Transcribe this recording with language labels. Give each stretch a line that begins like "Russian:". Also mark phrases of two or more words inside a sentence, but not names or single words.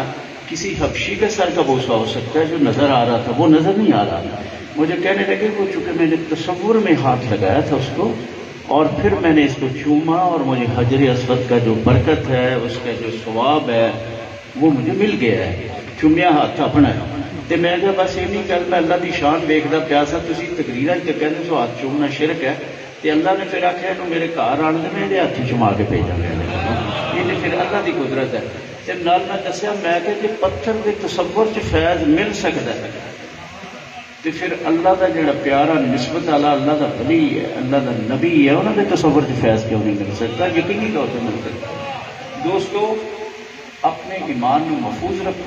Urdu: کسی حبشی کا سر کا بوسہ ہو سکتا ہے جو نظر آ رہا تھا، وہ نظر نہیں آ رہا تھا. مجھے کہنے لگے وہ چونکہ میں نے تصور میں ہاتھ لگایا تھا اس کو اور پھر میں نے اس کو چوما اور مجھے حجر اسود کا جو برکت ہے اس کا جو ثواب ہے وہ مجھے مل گیا ہے.
Punjabi: چومیا ہاتھ اپنا تے میں کہا بس یہ نہیں کر میں اللہ کی شان ویکھدا پیا سا. تسی تقریراں تے کہندے سو ہاتھ چومنا شرک ہے تے اللہ نے پھر آخیا انہوں میرے گھر آن دے میں ہاتھ چما کے بھیجا گیا.
Urdu: یہ پھر اللہ کی قدرت ہے.
Punjabi: تے نال میں دسیا میں
Urdu: کہ جی پتھر کے تصور چ فیض مل سکتا ہے تو پھر اللہ کا جڑا پیارا نسبت والا اللہ کا ولی ہے اللہ کا نبی ہے انہوں نے تصور سے فیض کیوں نہیں مل سکتا؟ یقینی طور پہ مل سکتا. دوستو اپنے ایمان کو محفوظ رکھو.